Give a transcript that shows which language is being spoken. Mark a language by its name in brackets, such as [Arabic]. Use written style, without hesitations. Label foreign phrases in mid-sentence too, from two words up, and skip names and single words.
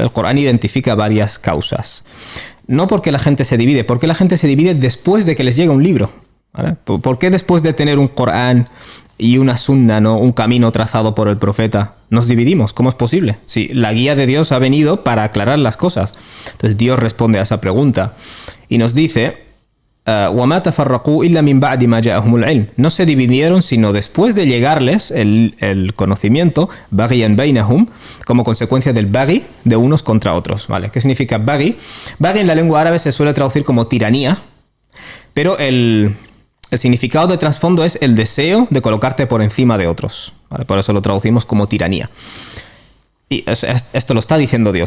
[Spanish] El Corán identifica varias causas. No porque la gente se divide, porque la gente se divide después de que les llega un libro, ¿vale? ¿Por qué después de tener un Corán y una sunna, ¿no? Un camino trazado por el profeta, nos dividimos? ¿Cómo es posible? Si la guía de Dios ha venido para aclarar las cosas. Entonces Dios responde a esa pregunta y nos dice: [Arabic] وَمَا تَفَرَّقُوا إِلَّا مِنْ بَعْدِ مَا جَاءَهُمُ الْعِلْمُ. [Spanish] No se dividieron sino después de llegarles el conocimiento, [Arabic] بَغِيًا بَيْنَهُمْ, [Spanish] como consecuencia del baghi de unos contra otros, ¿vale? ¿Qué significa baghi? Baghi en la lengua árabe se suele traducir como tiranía, pero el significado de trasfondo es el deseo de colocarte por encima de otros, ¿vale? Por eso lo traducimos como tiranía. Y esto lo está diciendo Dios.